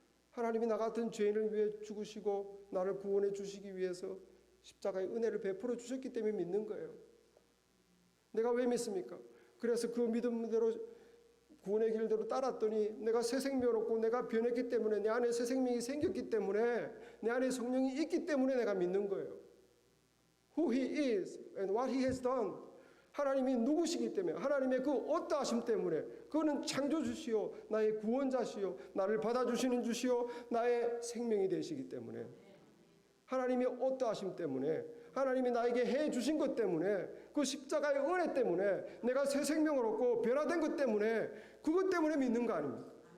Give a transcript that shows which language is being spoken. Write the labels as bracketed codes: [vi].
[ko] 하나님이 나 같은 죄인을 위해 죽으시고 나를 구원해 주시기 위해서 십자가의 은혜를 베풀어 주셨기 때문에 믿는 거예요. 내가 왜 믿습니까? 그래서 그 믿음대로 구원의 길대로 따랐더니 내가 새 생명을 얻고 내가 변했기 때문에 내 안에 새 생명이 생겼기 때문에 내 안에 성령이 있기 때문에 내가 믿는 거예요. [en] Who He is and what He has done. [ko] 하나님이 누구시기 때문에 하나님의 그 어떠하심 때문에 그거는 창조주시오 나의 구원자시오 나를 받아주시는 주시오 나의 생명이 되시기 때문에 하나님이 어떠하심 때문에 하나님이 나에게 해주신 것 때문에 그 십자가의 은혜 때문에 내가 새 생명을 얻고 변화된 것 때문에 그것 때문에 믿는 거 아닙니까?